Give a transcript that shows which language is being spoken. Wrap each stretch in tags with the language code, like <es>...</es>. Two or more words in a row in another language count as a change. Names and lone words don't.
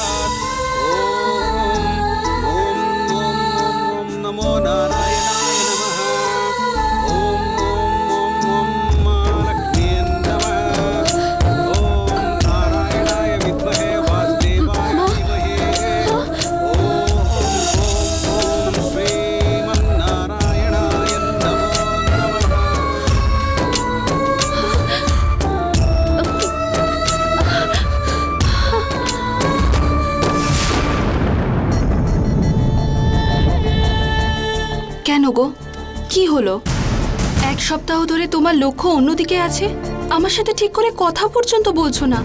<sa>ॐ नमो नारायणाय नमः ॐ महालक्ष्म्यै नमः ॐ नारायणाय विद्महे वासुदेवाय धीमहि ॐ श्रीमन्नारायणाय नमो नमः।</sa> <bn>কেন গো, কি হলো? এক সপ্তাহ ধরে তোমার লক্ষ্য অন্যদিকে আছে, আমার সাথে ঠিক করে কথা পর্যন্ত বলছো না।</bn>